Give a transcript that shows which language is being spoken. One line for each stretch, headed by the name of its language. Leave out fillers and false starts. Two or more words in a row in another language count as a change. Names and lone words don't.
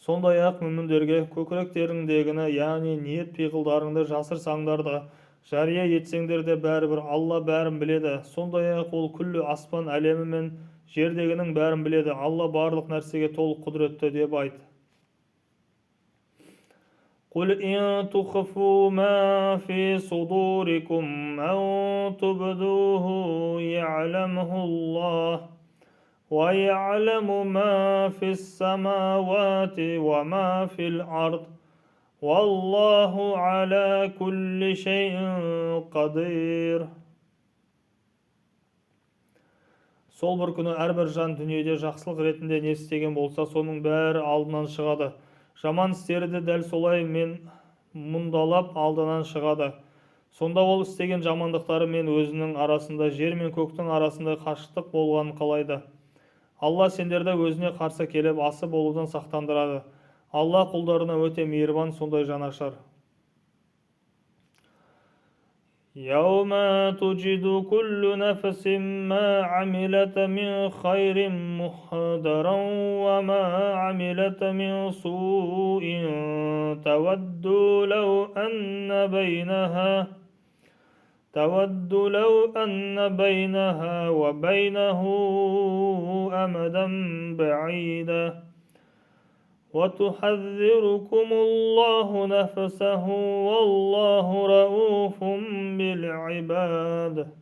Kazakh: Сондай-ақ мүміндерге көкіректеріңдегіні, яғни ниет пиғылдарыңды жасырсаңдар да, жария етсеңдер де бәрібір Алла бәрін біледі. Сондай-ақ ол күллі аспан әлемі мен жердегінің бәрін біледі. Алла барлық нәрсеге толық құдіретті деп айт.
Arabic: قل إن تخفوا ما في صدوركم أو تبدوه يعلمه الله ويعلم ما في السماوات وما في الأرض والله على كل شيء قدير.
Kazakh: Сол бір күні әрбір жан дүниеде жақсылық ретінде не істеген болса, соның бәрі алдынан шығады. Жаман істері де дәл солай мұндалап алдынан шығады. Сонда ол істеген жамандықтары мен өзінің арасында, жер мен көктің арасында қашықтық болғанын қалайды. Алла сендерді өзіне қарсы келіп асы болудан сақтандырады. Алла құлдарына өте мейірбан, сондай жанашыр.
Arabic: يوم تجد كل نفس ما عملت من خير محضرا وما عملت من سوء تود لو أن بينها وبينه أمدا بعيدا وتحذركم الله نفسه والله رؤوف بالعباد.